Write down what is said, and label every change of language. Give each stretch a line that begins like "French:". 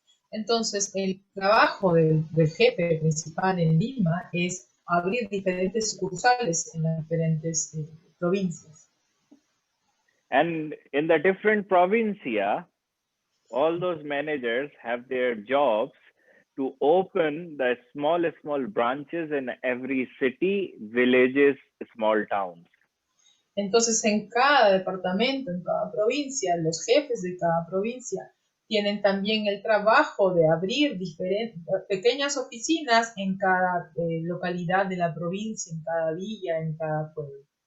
Spanish: Entonces, el trabajo del jefe principal en Lima es abrir diferentes sucursales en las diferentes provincias.
English: And in the different provincia, all those managers have their jobs to open the small branches in every city, villages, small towns.
Spanish: Entonces, en cada departamento, en cada provincia, los jefes de cada provincia tienen también el trabajo de abrir pequeñas oficinas en cada localidad de la provincia, en cada villa, en cada pueblo.